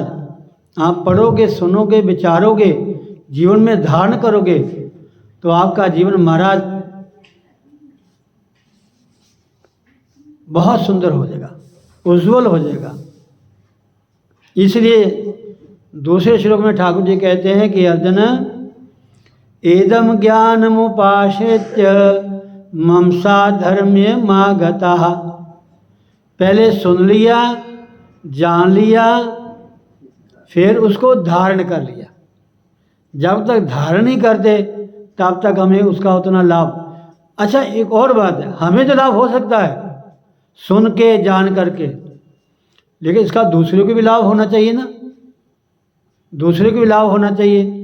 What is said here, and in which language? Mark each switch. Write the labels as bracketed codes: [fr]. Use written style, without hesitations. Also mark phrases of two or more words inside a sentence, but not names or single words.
[hi] आप पढ़ोगे, सुनोगे, विचारोगे, जीवन में धारण करोगे तो आपका जीवन महाराज बहुत सुंदर हो जाएगा, उज्जवल हो जाएगा। इसलिए दूसरे श्लोक में ठाकुर जी कहते हैं कि अर्जुन [sa] एदम ज्ञानमुपाश्रित्य ममसा धर्म्य मागता। [hi] पहले सुन लिया, जान लिया, फिर उसको धारण कर लिया। जब तक धारण नहीं करते तब तक हमें उसका उतना लाभ। अच्छा, एक और बात है, हमें तो लाभ हो सकता है सुन के, जान करके, लेकिन इसका दूसरों को भी लाभ होना चाहिए ना, दूसरे को भी लाभ होना चाहिए।